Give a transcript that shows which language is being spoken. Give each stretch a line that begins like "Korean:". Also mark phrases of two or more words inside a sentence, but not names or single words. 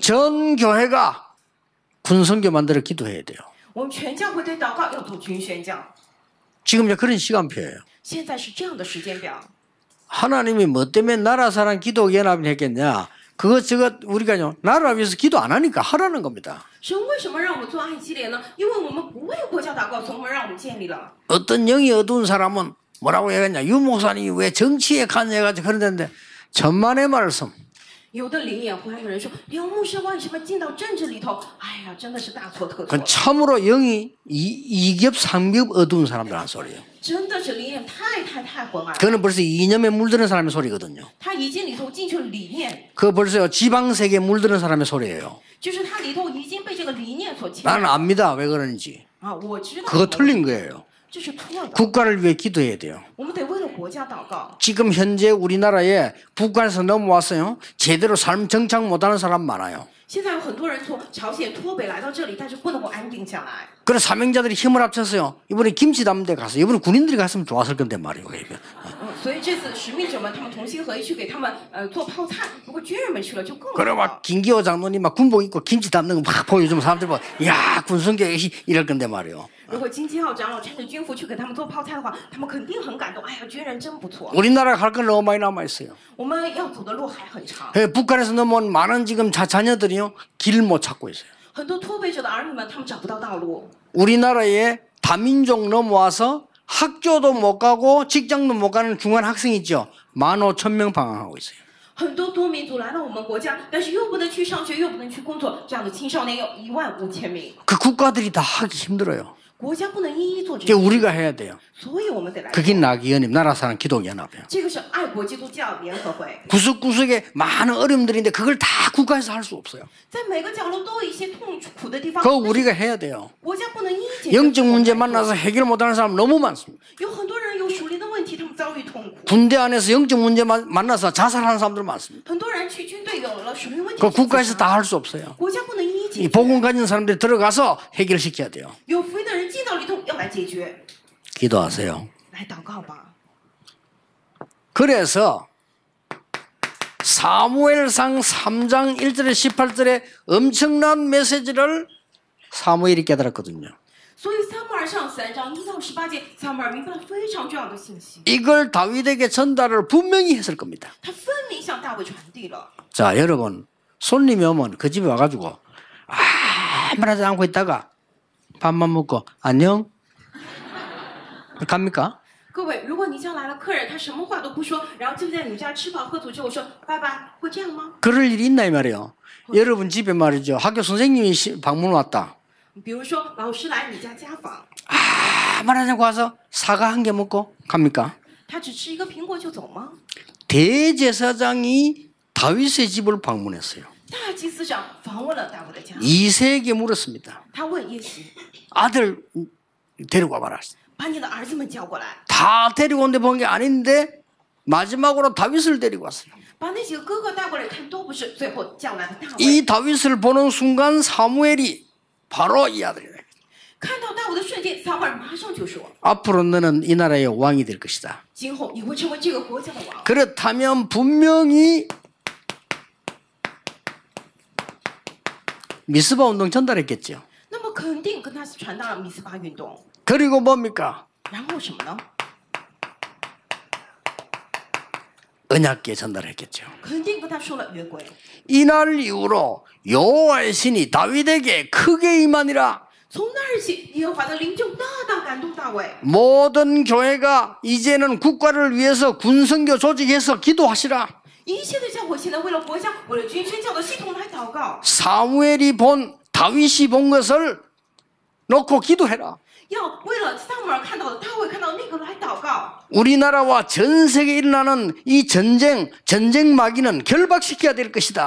Korean: 전 교회가 군성교 만들어 기도해야 돼요.
Chinese: 我们全教会得祷告，要做军宣教。
Korean: 지금 이제 그런 시간표예요.
Chinese: 现在是这样的时间表。
Korean: 하나님이 뭐 때문에 나라 사랑 기도 연합을 했겠냐? 그거 저거 우리가요 나라 위해서 기도 안 하니까 하라는 겁니다.
Chinese: 神为什么让我们做爱基列呢？因为我们不为国家祷告，从而让我们建立了。
Korean: 어떤 영이 어두운 사람은 뭐라고 해야겠냐? 유 목사님이 왜 정치에 관여해가지고 그러는데 천만의 말씀.
Chinese: 有的灵眼昏暗的人说，刘牧师为什么进到政治里头？哎呀，真的是大错特错
Korean: 그건 。 참으로 영이 이겹 삼겹 어두운 사람들 한 소리예요.
Chinese: 真的是灵眼太昏暗了。
Korean: 그거는 벌써 이념에 물드는 사람의 소리거든요.
Chinese: 他已经里头进去了理念，
Korean: 그거 벌써 지방세계에 물드는 사람의 소리예요.
Chinese: 就是他里头已经被这个理念所侵
Korean: 나는
Chinese: 染。
Korean: 압니다. 왜 그러는지.
Chinese: 啊，我知道。
Korean: 그거 틀린 거예요.
Chinese: 这是错的。
Korean: 국가를 위해 기도해야 돼요.
Chinese: 我们得为了国家祷告。
Korean: 지금 현재 우리나라에 북한에서 넘어왔어요. 제대로 삶 정착 못하는 사람 많아요.
Chinese: 现在有很多人从朝鲜脱北来到这里，但是不能够安定下来。
Korean: 그런 사명자들이 힘을 합쳐서요. 이번에 김치 담는 데 가서 이번에 군인들이 갔으면 좋았을 건데 말이에요.
Chinese: 所以这次使命者们他们同心合一去给他们做泡菜，如果军人们去了就更
Korean: 그래
Chinese: 好。
Korean: 막 김기호 장로님 막 군복 입고 김치 담는 거 막 보여주면 사람들 봐. 야 군성교육이 이럴 건데 말이에요.
Chinese: 如果金基浩长老穿着军服去给他们做泡菜的话，他们肯定很感动。哎呀，军人真不错。
Korean: 우리나라가 할 건 너무 많이 남아 있어요.
Chinese: 我们要走的路还很长，
Korean: 북한에서 넘어온 많은 지금 자녀들이요 길 못 찾고 있어요.
Chinese: 很多脱北者的儿女们他们找不到道路。
Korean: 우리나라에 다민족 넘어와서 학교도 못 가고 직장도 못 가는 중간 학생 있죠. 15,000명 방황하고 있어요.
Chinese: 很多多民族来到我们国家，但是又不能去上学，又不能去工作，这样的青少年有15000名。
Korean: 그 국가들이 다 하기 힘들어요.
Chinese: 国家不能一一做这
Korean: 그게
Chinese: 个，
Korean: 우리가 해야 돼요.
Chinese: 所以我们得来。
Korean: 그게 나기연합 나라사랑 기독연합이에요.
Chinese: 这个是爱国基督教联合会，
Korean: 구석구석에 많은 어려움들인데 그걸 다 국가에서 할 수 없어요.
Chinese: 在每个角落都有一些痛苦的地方，
Korean: 그거 우리가 해야 돼요.
Chinese: 国家不能一一解决。
Korean: 영적 문제 만나서 해결 못하는 사람 너무 많습니다.
Chinese: 有很多人有属灵的问题，他们遭遇痛苦。
Korean: 군대 안에서 영적 문제 만나서 자살하는 사람들 많습니다.
Chinese: 很多人去军队有了属灵问题，
Korean: 그 국가에서 다 할 수 없어요.
Chinese: 国家不能一一解
Korean: 이
Chinese: 决。
Korean: 복음 가진 사람들이 들어가서 해결시켜야 돼요.
Chinese: 有福音的人进到里头要来解决，
Korean: 기도하세요.
Chinese: 来祷告吧。
Korean: 그래서 사무엘상 3장 1절에 18절에 엄청난 메시지를 사무엘이 깨달았거든요.
Chinese: 所以撒母耳上3章1到18节，撒母耳明白了非常重要的信息，
Korean: 이걸 다윗에게 전달을 분명히 했을 겁니다.
Chinese: 他分明向大卫传递了。
Korean: 자, 여러분 손님이 오면 그 집에 와가지고 아무나 하지 않고 있다가 밥만 먹고 안녕 갑니까?
Chinese: 各位，如果你家来了客人，他什么话都不说，然后就在你们家吃饱喝足之后说拜拜，会这样吗？
Korean: 그럴 일이 있나 이 말이에요. 여러분 집에 말이죠. 학교 선생님이 방문 왔다.
Chinese: 比如说老师来你家家访，
Korean: 아무나 하지 않고 와서 사과 한 개 먹고 갑니까?
Chinese: 他只吃一个苹果就走吗？
Korean: 대제사장이 다윗의 집을 방문했어요.
Chinese: 大祭司长访问了大卫的家，
Korean: 이새에게 물었습니다.
Chinese: 他问耶西，
Korean: 아들 데리고 와봐라.
Chinese: 把你的儿子们叫过来，
Korean: 다 데리고 온 데 본 게 아닌데 마지막으로 다윗을 데리고 왔어요.
Chinese: 把那几个哥哥带过来看都不是，最后叫来的大卫。
Korean: 이 다윗을 보는 순간 사무엘이 바로 이 아들이다.
Chinese: 看到大卫的瞬间，撒母耳马上就说
Korean: 앞으로 너는 이 나라의 왕이 될 것이다.
Chinese: 今后你会成为这个国家的王。
Korean: 그렇다면 분명히 미스바 운동 전달했겠죠.
Chinese: 那么肯定跟他传达了米斯巴运动。
Korean: 그리고 뭡니까?
Chinese: 然后什么呢？
Korean: 언약궤 전달했겠죠.
Chinese: 肯定跟他说了约柜。
Korean: 이날 이후로 여호와의 신이 다윗에게 크게 임하니라.
Chinese: 从那日起，耶和华的灵就大大感动大卫。
Korean: 모든 교회가 이제는 국가를 위해서 군선교 조직해서 기도하시라.
Chinese: 一切的教会现在为了国家，为了军宣教的系统来祷告，
Korean: 사무엘이 본 다윗이 본 것을 놓고 기도해라.
Chinese: 要为了撒母耳看到的、大卫看到的那个来祷告。
Korean: 우리나라와 전 세계에 일어나는 이 전쟁 마귀는 결박시켜야 될 것이다.